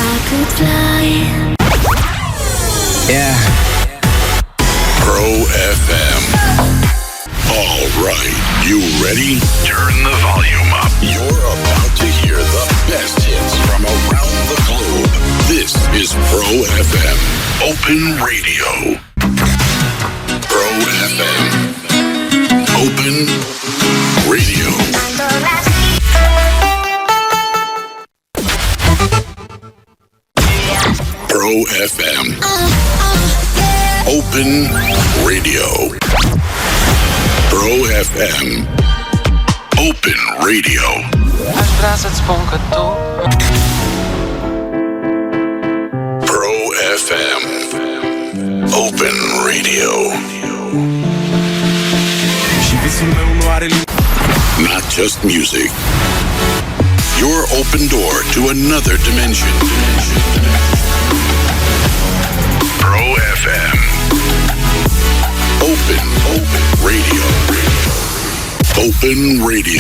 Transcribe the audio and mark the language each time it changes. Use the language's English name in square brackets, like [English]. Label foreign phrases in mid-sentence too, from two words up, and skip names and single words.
[English] yeah. Pro FM. All right, you ready? Turn the volume up. You're about to hear the best hits from around the globe. This is Pro FM. Open Radio. Pro FM. Open Radio. Pro FM. Open Radio. Pro FM. Open Radio. [Romanian] Aș vrea să-ți spun că tu Pro FM. Open Radio. Și visul meu nu are [English] Not just music. Your open door to another dimension. Pro FM. Open Radio. Open Radio.